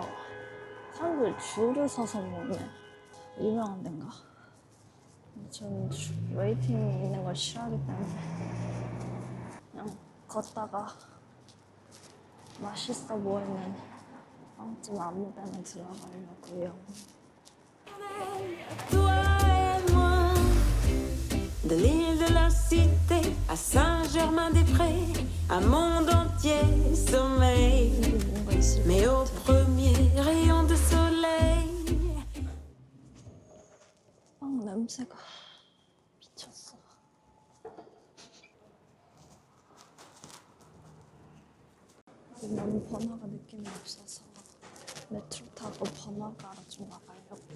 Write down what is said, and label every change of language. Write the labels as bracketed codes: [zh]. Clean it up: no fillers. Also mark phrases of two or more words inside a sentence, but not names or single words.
[ko] 사람들 줄을 서서 먹네. 유명한 데인가? 전 웨이팅 있는 걸 싫어하기 때문에 그냥 걷다가 맛있어 보이는 빵집 아무 데나 들어가려고요. [fr] Toi et moi, de l'île de la Cité à Saint-Germain-des-Prés, un monde entier sommeille. [ko] 여기 뭔가 있을 [fr] Mais [ko] 것 [fr] au [ko] 같아. [fr] premier rayon de soleil, [ko] 빵 냄새가 미쳤어. 너무 번화가 느낌이 없어서 메트로 타고 번화가로 좀 나가려고요.